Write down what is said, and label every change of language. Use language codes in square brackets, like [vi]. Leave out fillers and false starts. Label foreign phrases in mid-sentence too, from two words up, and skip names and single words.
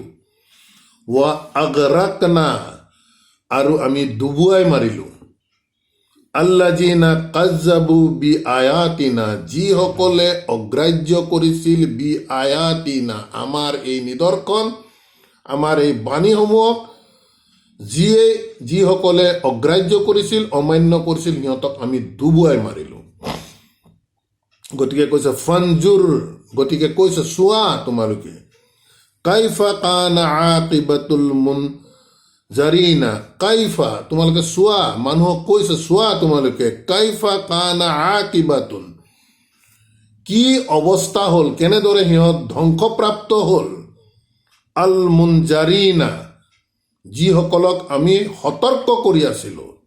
[ar] و أغرقنا, [as] আৰু আমি ডুবুৱাই মাৰিলোঁ, [ar] الذين كذبوا ب آياتنا, [as] যিসকলে অগ্ৰাহ্য কৰিছিল [ar] ب آياتنا, [as] আমাৰ এই নিদৰ্শন, আমাৰ এই বাণীসমূহক যিসকলে অগ্ৰাহ্য কৰিছিল, অমান্য কৰিছিল, সিহঁতক আমি ডুবুৱাই মাৰিলোঁ। গতিকে কৈছে ফানজুৰ গতিকে কৈছে চোৱা তোমালোকে [ar] كيف كان عاقبة المنذرين, [as] কাইফা তোমালোকে চোৱা, মানুহক কৈছে চোৱা তোমালোকে [ar] كيف كان عاقبة, [as] কি অৱস্থা হ'ল, কেনেদৰে সিহঁত ধ্বংসপ্ৰাপ্ত হ'ল, [ar] ال منذرين, [as] যিসকলক আমি সতৰ্ক কৰি আছিলো।